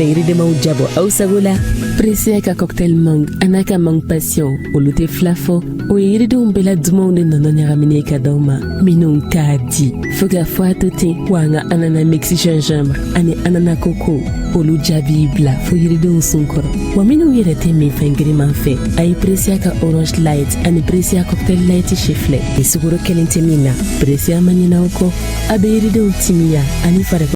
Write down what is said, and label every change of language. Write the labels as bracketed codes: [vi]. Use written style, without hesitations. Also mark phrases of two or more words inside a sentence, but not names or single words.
[bm] fɛn yiridemaw jabɔ aw sago la Precia ka cocktail mang a n'a ka mang passion olu tɛ fila fɔ o ye yiridenw bɛɛ la dumanw de nɔnɔ ɲagaminen ka d'aw ma minnu k'a di fo ka fɔ a to ten wa an ka anana mixi gingembre ani anana koko olu jaabi bila fo yiridenw sun kɔrɔ wa minnu yɛrɛ tɛ min fɛn giriman fɛ a ye Precia ka orange light ani Precia cocktail light si filɛ ni sukaro kelen tɛ min na Precia ma ɲinɛ aw kɔ a bɛ yiridenw timiya ani fari